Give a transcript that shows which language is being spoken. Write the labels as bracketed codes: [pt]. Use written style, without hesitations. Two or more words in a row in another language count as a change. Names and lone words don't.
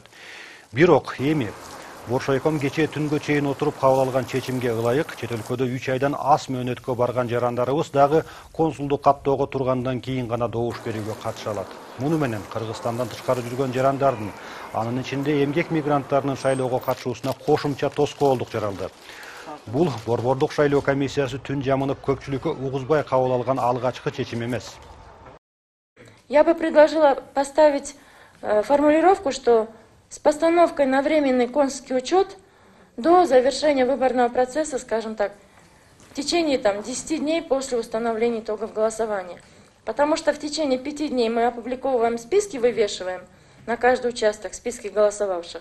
[ky] Бирок эми Боршайком кечээ түнгө чейин отуруп кабыл алган чечимге ылайык, чет өлкөдө 3 айдан аз мөөнөткө барган жарандарыбыз дагы консулдук каттоого тургандан кийин гана добуш берүүгө катыша алат. Муну менен Кыргызстандан тышкары жүргөн жарандардын, анын ичинде эмгек мигранттарынын шайлоого катышуусуна кошумча тоскоолдук жаралды. Бул борбордук шайлоо комиссиясы түн жамынып көпчүлүккө угузбай кабыл алган алгачкы чечим эмес. [ru] Я бы предложила поставить формулировку, что с постановкой на временный консульский учет до завершения выборного процесса, скажем так, в течение 10 дней после установления итогов голосования. Потому что в течение 5 дней мы опубликовываем списки, вывешиваем на каждый участок списки голосовавших.